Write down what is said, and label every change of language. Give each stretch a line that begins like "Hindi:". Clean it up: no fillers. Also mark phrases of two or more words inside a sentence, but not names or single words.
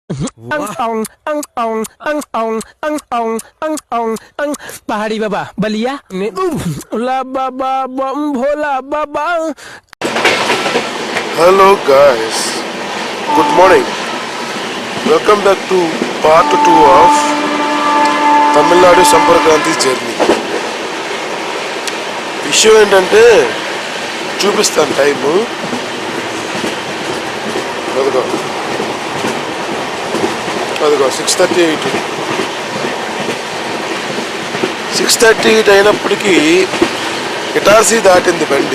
Bhojpuri: पहाड़ी बाबा बलिया ला बाबा बम भोला बाबा.
English: Hello guys, good morning. Welcome back to part 2 of Tamil Nadu Samparkranti journey.
Telugu: విషయం ఏంటంటే చూపిస్తాను టైము. అదిగో 6:38. 6:38 అయినప్పటికీ ఇటార్సీ దాటింది బండి.